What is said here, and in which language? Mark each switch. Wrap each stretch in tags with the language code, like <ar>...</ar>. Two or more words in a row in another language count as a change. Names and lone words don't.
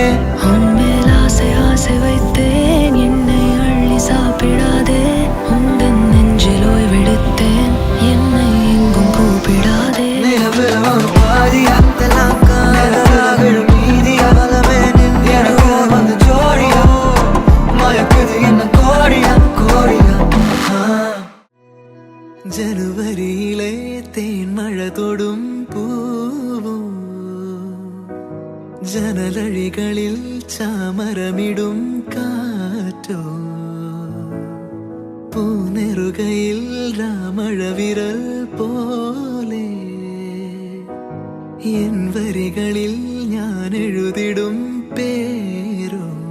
<ta>உன்மேல் ஆசை ஆசை வைத்தேன் என்னை அள்ளி சாப்பிடாதே உந்தன் நெஞ்சில் ஓய்வெடுத்தேன் என்னை எங்கும் கூப்பிடாதே நிலவுல ஒரு பாதியா இதெல்லாம் காதலாக விழும் மீதியா காலமே நின்று எனக்கு வந்து ஜோடியா மயக்குது என்ன கோடியா கோடியா</ta> <ml>ജനുവരിയിലെ തേൻമഴ തൊടും പൂവും ജനലഴികളിൽ ചാമരമിടും കാറ്റോ പൂനെറുകയിൽ രാമഴവിരൽ പോലെ എൻ വരികളിൽ ഞാൻ എഴുതിടും പേരോ</ml>